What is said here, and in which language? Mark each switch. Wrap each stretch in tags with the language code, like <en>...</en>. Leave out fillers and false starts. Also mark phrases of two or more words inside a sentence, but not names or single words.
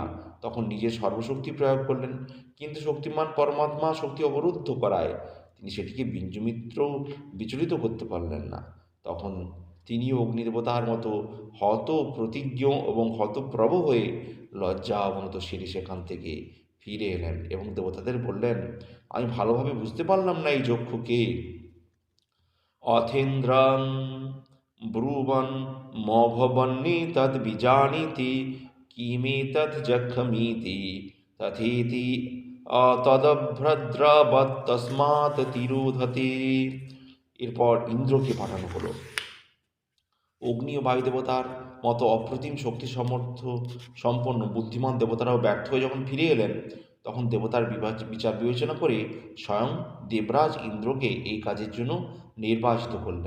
<bn>তখন নিজের সর্বশক্তি প্রয়োগ করলেন, কিন্তু শক্তিমান পরমাত্মা শক্তি অবরুদ্ধ করায় তিনি সেটিকে বিঞ্জুমিত্র বিচলিত করতে পারলেন না। তখন তিনিও অগ্নিদেবতার মতো হত প্রতিজ্ঞ এবং হতপ্রভ হয়ে লজ্জা অবনত সেরে সেখান থেকে ফিরে এলেন এবং দেবতাদের বললেন, আমি ভালোভাবে বুঝতে পারলাম না এই যক্ষকে।</bn> <sa>অথেন্দ্রং ব্রুবন মভবন্নি তদ বিজানীতি কিমেতৎ যক্ষমিতি তথেতি তদভ্রদ্রবৎ তস্মাৎ তিরোধতে।</sa> <bn>এরপর ইন্দ্রকে পাঠানো হলো। অগ্নি ও বায়ুদেবতার মতো অপ্রতিম শক্তি সমর্থ সম্পন্ন বুদ্ধিমান দেবতারাও ব্যর্থ হয়ে যখন ফিরে এলেন, তখন দেবতার বিচার বিবেচনা করে স্বয়ং দেবরাজ ইন্দ্রকে এই কাজের জন্য নির্বাচিত করলেন।</bn>